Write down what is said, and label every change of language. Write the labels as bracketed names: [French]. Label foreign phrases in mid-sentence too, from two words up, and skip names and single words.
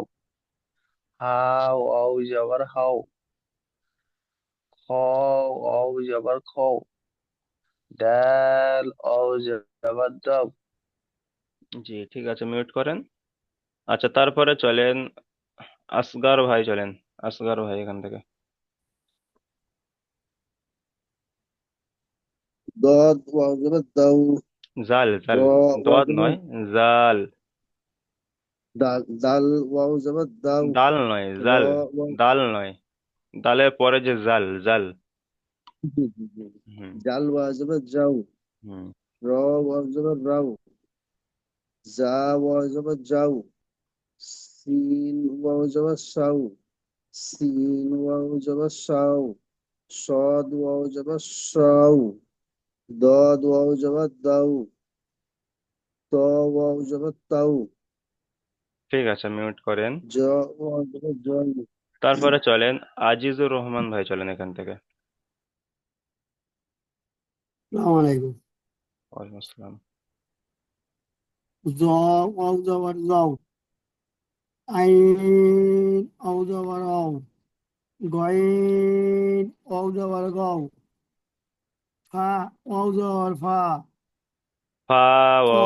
[Urdu] ہا واؤ زبر ہو۔ خا واؤ زبر خو. دال واؤ زبر دو. [Bangla] জি ঠিক আছে, মিউট করেন। আচ্ছা, তারপরে চলেন আসগার ভাই, চলেন আসগার ভাই এখান থেকে। [Urdu] ضاد واو زبر دو. [Bangla] জাল জাল, [Urdu] را واو দোয়াদ زبر [Bangla] নয়, জাল। [Urdu] دال دال واو زبر دو. [Bangla] দাল নয়, জাল। [Urdu] را واو [Bangla] দাল নয়, দালের পরে যে জাল, জাল। হুম, [Urdu] جال واو زبر جو. [Bangla] হুম। [Urdu] را واو زبر رو. زا واو زبر جو. سين واو زبر سو. سين واو زبر سو. صاد واو زبر سو. ضاد واو زبر دو. طا واو زبر تو. [Bangla] ঠিক আছে, মিউট করেন। [Urdu] جا واو زبر جو. [Bangla] তারপরে চলেন আজিজুর রহমান ভাই, চলেন এখান থেকে। [Arabic] السلام عليكم. وعليكم السلام. [Urdu] زا واؤ زبر زو. عین واؤ زبر عو. غین واؤ زبر غو۔ فا واؤ زبر فا. فا واؤ